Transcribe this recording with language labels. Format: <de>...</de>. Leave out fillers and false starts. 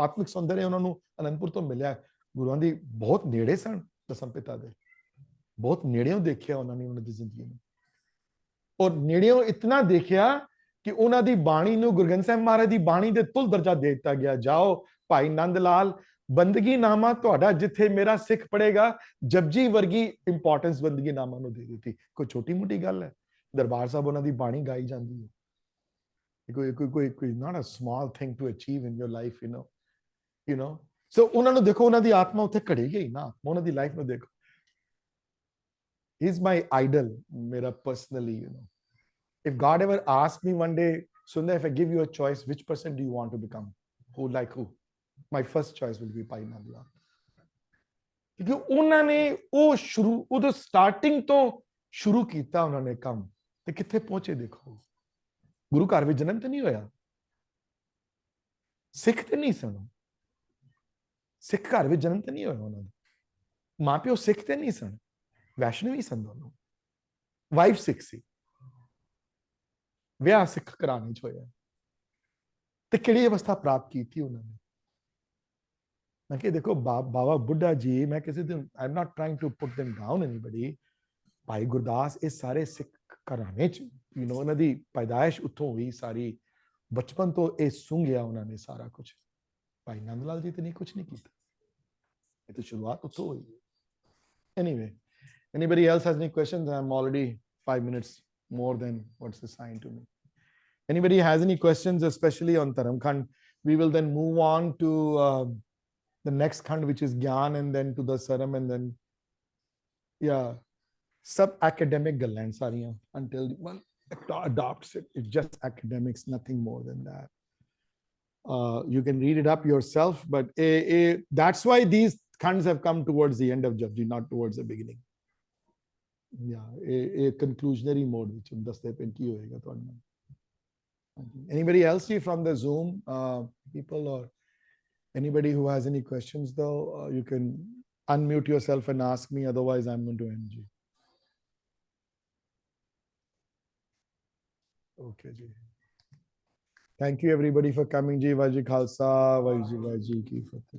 <pa>ਆਤਮਿਕ ਸੌਂਦਰਯ ਉਹਨਾਂ ਨੂੰ ਅਨੰਦਪੁਰ ਤੋਂ ਮਿਲਿਆ। ਗੁਰੂਆਂ ਦੀ ਬਹੁਤ ਨੇੜੇ ਸਨ, ਦਸਮ ਪਿਤਾ ਦੇ ਬਹੁਤ ਨੇੜਿਓਂ ਦੇਖਿਆ ਉਹਨਾਂ ਨੇ ਉਹਨਾਂ ਦੀ ਜ਼ਿੰਦਗੀ ਨੂੰ, ਔਰ ਨੇੜਿਓਂ ਇਤਨਾ ਦੇਖਿਆ ਕਿ ਉਹਨਾਂ ਦੀ ਬਾਣੀ ਨੂੰ ਗੁਰੂ ਗ੍ਰੰਥ ਸਾਹਿਬ ਮਹਾਰਾਜ ਦੀ ਬਾਣੀ ਦੇ ਤੁਲ ਦਰਜਾ ਦੇ ਦਿੱਤਾ ਗਿਆ। ਜਾਓ ਭਾਈ ਨੰਦ ਲਾਲ, ਬੰਦਗੀ ਨਾਮਾ ਤੁਹਾਡਾ ਜਿੱਥੇ ਮੇਰਾ ਸਿੱਖ ਪੜੇਗਾ, ਜਪਜੀ ਵਰਗੀ ਇੰਪੋਰਟੈਂਸ ਬੰਦਗੀ ਨਾਮਾ ਨੂੰ ਦੇ ਦਿੱਤੀ। ਕੋਈ ਛੋਟੀ ਮੋਟੀ ਗੱਲ ਹੈ? ਦਰਬਾਰ ਸਾਹਿਬ ਉਹਨਾਂ ਦੀ ਬਾਣੀ ਗਾਈ ਜਾਂਦੀ ਹੈ। ਕੋਈ</pa> <en>not a small thing to achieve in your life, you know so</en> <pa>ਉਹਨਾਂ ਨੂੰ ਦੇਖੋ, ਉਹਨਾਂ ਦੀ ਆਤਮਾ ਉੱਥੇ ਘੜੀ ਗਈ ਨਾ। ਉਹਨਾਂ ਦੀ ਲਾਈਫ ਨੂੰ ਦੇਖੋ।</pa> <en>he is my idol,</en> <pa>ਮੇਰਾ</pa> <en>personally, if God ever asked me one day, Sundar, if I give you a choice, which person do you want to become? Who? My first choice will be Bhai Nand Lal,</en> <pa>ਕਿਉਂਕਿ ਉਹਨਾਂ ਨੇ ਉਦੋਂ starting ਤੋਂ ਸ਼ੁਰੂ ਕੀਤਾ ਉਹਨਾਂ ਨੇ ਕੰਮ, ਤੇ ਕਿੱਥੇ ਪਹੁੰਚੇ ਦੇਖੋ। ਗੁਰੂ ਘਰ ਵਿੱਚ ਜਨਮ ਤੇ ਨਹੀਂ ਹੋਇਆ, ਸਿੱਖ ਤੇ ਨਹੀਂ ਸਨ, ਸਿੱਖ ਘਰ ਵਿੱਚ ਜਨਮ ਤੇ ਨਹੀਂ ਹੋਇਆ ਉਹਨਾਂ ਦਾ, ਮਾਂ ਪਿਓ ਸਿੱਖ ਤੇ ਨਹੀਂ ਸਨ, ਵੈਸ਼ਨਵੀ ਸਨ ਦੋਨੋਂ। ਵਾਈਫ ਸਿੱਖ ਸੀ, ਵਿਆਹ ਸਿੱਖ ਘਰਾਣੇ ਚ ਹੋਇਆ, ਤੇ ਕਿਹੜੀ ਅਵਸਥਾ ਪ੍ਰਾਪਤ ਕੀਤੀ ਉਹਨਾਂ ਨੇ। ਮੈਂ ਕਿਹਾ ਦੇਖੋ ਬਾਬਾ ਬੁੱਢਾ ਜੀ, ਮੈਂ ਕਿਸੇ ਦਿਨ</pa> <en>I'm not trying to put them down anybody,</en> <pa>Bhai Gurdas, ਇਹ ਸਾਰੇ ਸਿੱਖ ਘਰਾਣੇ ਚ ਉਹਨਾਂ ਦੀ ਪੈਦਾਇਸ਼ ਉੱਥੋਂ ਹੋਈ ਸਾਰੀ, ਬਚਪਨ ਤੋਂ ਇਹ ਸੁੰਘਿਆ ਉਹਨਾਂ ਨੇ ਸਾਰਾ ਕੁਝ। ਭਾਈ ਨੰਦ ਲਾਲ ਜੀ ਤੇ ਨਹੀਂ ਕੁਝ ਨਹੀਂ ਕੀਤਾ, ਇਹ ਤਾਂ ਸ਼ੁਰੂਆਤ ਉੱਥੋਂ ਹੋਈ।</pa> <en>Anyway, anybody else has any questions? I'm already 5 minutes more than what's assigned to me. Anybody has any questions, especially on Dharamkhand? We will then move on to the next khand, which is Gyan, and then to the Saram, and then sub academic</en> <pa>ਗੱਲਾਂ ਸਾਰੀਆਂ</pa> <en>until one adopts it. It's just academics, nothing more than that. You can read it up yourself, but that's why these khands have come towards the end of Japji, not towards the beginning. A conclusionary mode which</en> <pa>ਦੱਸਦੇ ਪਏ ਕੀ ਹੋਏਗਾ ਤੁਹਾਨੂੰ।</pa> <en>Anybody else here from the Zoom people, or anybody who has any questions though, you can unmute yourself and ask me, otherwise I'm going to end you. Okay ji, thank you everybody for coming ji।</en> <pa>Waheguru ji ਕਾ ਖਾਲਸਾ, ਵਾਹਿਗੁਰੂ ਜੀ ਕੀ ਫਤਿਹ।</pa>